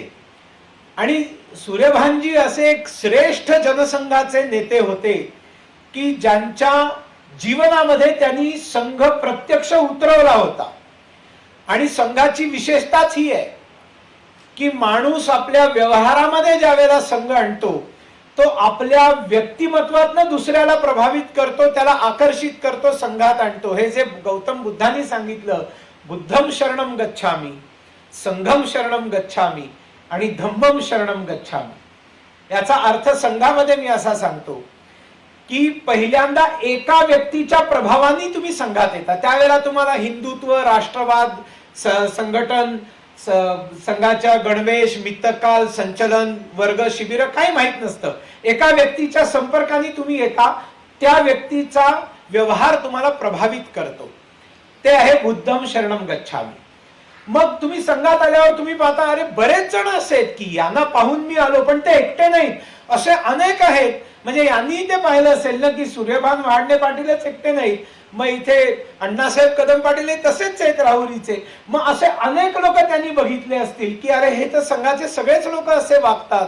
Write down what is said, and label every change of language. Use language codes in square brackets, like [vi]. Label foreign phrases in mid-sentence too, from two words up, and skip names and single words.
[mr] आणि सूर्यभानजी असे एक श्रेष्ठ जनसंघाचे नेते होते की ज्यांच्या जीवनामध्ये त्यांनी संघ प्रत्यक्ष उतरवला होता. आणि संघाची विशेषताच ही आहे की माणूस आपल्या व्यवहारामध्ये ज्या वेळेला संघ आणतो तो आपल्या व्यक्तिमत्वातनं दुसऱ्याला प्रभावित करतो, त्याला आकर्षित करतो, संघात आणतो. हे जे गौतम बुद्धांनी सांगितलं, [pi] बुद्धम शरणम गच्छामी, संघम शरणम गच्छामी आणि धम्मम शरणम गच्छामी, [mr] याचा अर्थ संघामध्ये मी असा सांगतो की पहिल्यांदा एका व्यक्तीच्या प्रभावाने तुम्ही संघात येता. त्यावेळेला तुम्हाला हिंदुत्व, राष्ट्रवाद, संघटन, संघाच्या गणवेश, मित्तकाल, संचलन, वर्ग, शिबिर काही माहित नसतं. एका व्यक्तीच्या संपर्काने तुम्ही येता, त्या व्यक्तीचा व्यवहार तुम्हाला प्रभावित करतो. ते आहे [pi] बुद्धम शरणम गच्छामी. [mr] मग तुम्ही संघात आल्यावर तुम्ही पाहता, अरे बरेच जण असे की यांना पाहून मी आलो, पण ते एकटे नाहीत, असे अनेक आहेत. म्हणजे यांनी ते पाहिलं असेल ना की सूर्यभान वाडणे पाटीलच एकटे नाहीत, मग इथे अण्णासाहेब कदम पाटील तसेच आहेत राहुरीचे. मग असे अनेक लोक त्यांनी बघितले असतील की अरे हे तर संघाचे सगळेच लोक असे वागतात.